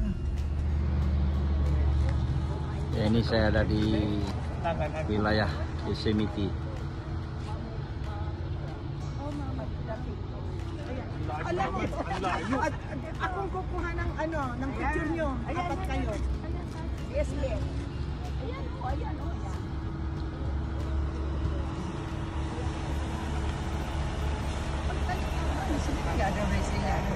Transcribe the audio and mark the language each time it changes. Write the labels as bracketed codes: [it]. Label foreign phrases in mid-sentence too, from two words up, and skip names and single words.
[id] Ya, ini saya ada di wilayah Yosemite. [tl] Alam mo, akong kukuha ng ng picture nyo. Apat kayo. [en] Yes, yes. [tl] Ayan o, ayan o. [id] Gak ada basinya.